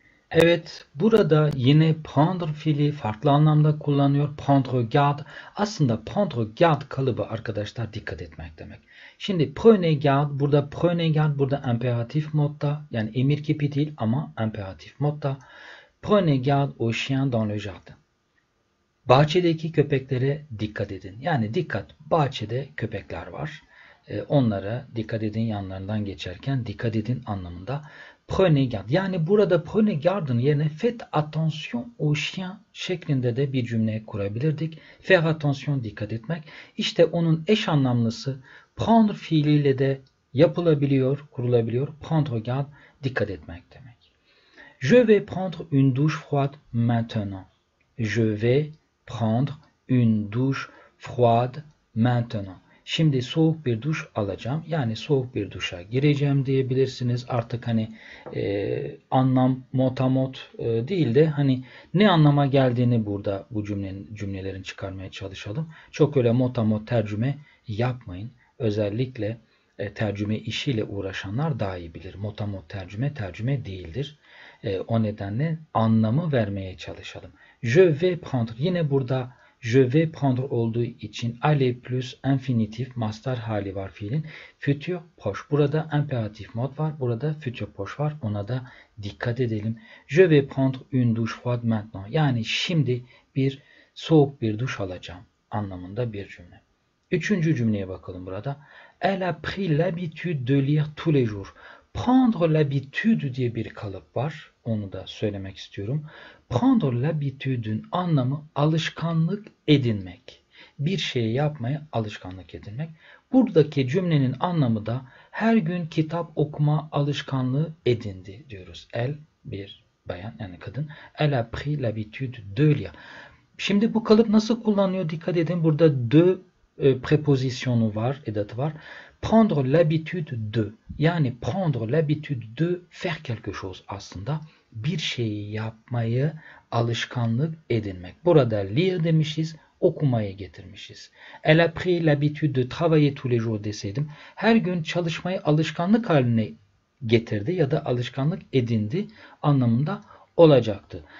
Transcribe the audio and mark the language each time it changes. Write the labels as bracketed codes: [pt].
[tr] Evet, burada yine prendre fiili farklı anlamda kullanıyor. [fr] Prendre garde. [tr] Aslında prendre garde kalıbı arkadaşlar dikkat etmek demek. Şimdi prenez garde, burada imperatif modda, yani emir kipi değil ama imperatif modda. [fr] Prenez garde aux chiens dans le jardin. [tr] Bahçedeki köpeklere dikkat edin. Yani dikkat, bahçede köpekler var. Onlara dikkat edin, yanlarından geçerken dikkat edin anlamında. [fr] Prenez garde. [tr] Yani burada prenez garde'ın yerine [fr] faites attention aux chiens [tr] şeklinde de bir cümle kurabilirdik. Faire attention, dikkat etmek. İşte onun eş anlamlısı prendre fiiliyle de yapılabiliyor, kurulabiliyor. Prendre garde, dikkat etmek demek. [fr] Je vais prendre une douche froide maintenant. Je vais prendre une douche froide maintenant. [tr] Şimdi soğuk bir duş alacağım. Yani soğuk bir duşa gireceğim diyebilirsiniz. Artık hani anlam motamot değil de hani ne anlama geldiğini burada bu cümlelerin çıkarmaya çalışalım. Çok öyle motamot tercüme yapmayın. Özellikle tercüme işiyle uğraşanlar daha iyi bilir. Motamot tercüme değildir. O nedenle anlamı vermeye çalışalım. Je vais prendre. Yine burada [fr] je vais prendre [tr] olduğu için aller plus infinitif mastar hali var fiilin. Futur proche. Burada imperatif mod var. Burada futur proche var. Ona da dikkat edelim. [fr] Je vais prendre une douche froide maintenant. [tr] Yani şimdi soğuk bir duş alacağım anlamında bir cümle. Üçüncü cümleye bakalım burada. [fr] Elle a pris l'habitude de lire tous les jours. [tr] Prendre l'habitude diye bir kalıp var. Onu da söylemek istiyorum. Prendre l'habitude'ün anlamı alışkanlık edinmek. Bir şeyi yapmaya alışkanlık edinmek. Buradaki cümlenin anlamı da her gün kitap okuma alışkanlığı edindi diyoruz. Elle, bir bayan yani kadın. [fr] Elle a pris l'habitude de lire. [tr] Şimdi bu kalıp nasıl kullanılıyor? Dikkat edin. Burada de prepozisyonu var, edatı var. Prendre l'habitude de, yani [fr] prendre l'habitude de faire quelque chose [tr] aslında bir şeyi yapmayı alışkanlık edinmek. Burada lire demişiz, okumayı getirmişiz. [fr] Elle a pris l'habitude de travailler tous les jours [tr] deseydim, her gün çalışmayı alışkanlık haline getirdi ya da alışkanlık edindi anlamında olacaktı.